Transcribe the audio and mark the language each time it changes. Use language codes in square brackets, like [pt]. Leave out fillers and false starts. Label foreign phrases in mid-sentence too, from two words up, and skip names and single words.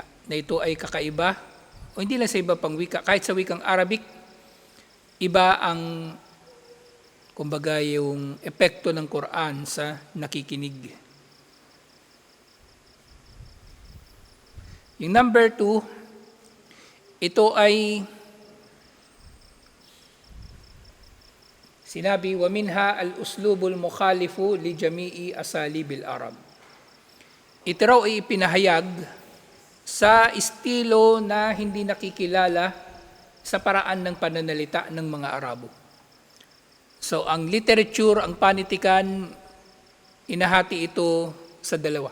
[tl] Na ito ay kakaiba, o hindi lang sa iba pang wika, kahit sa wikang Arabic, iba ang, kumbaga, yung epekto ng Quran sa nakikinig. Yung number 2, ito ay sinabi, [ar] ومنها الأسلوب المخالف لجميع أساليب العرب. [tl] Ito raw ay ipinahayag sa estilo na hindi nakikilala sa paraan ng pananalita ng mga Arabo. So ang literature, ang panitikan, inahati ito sa dalawa.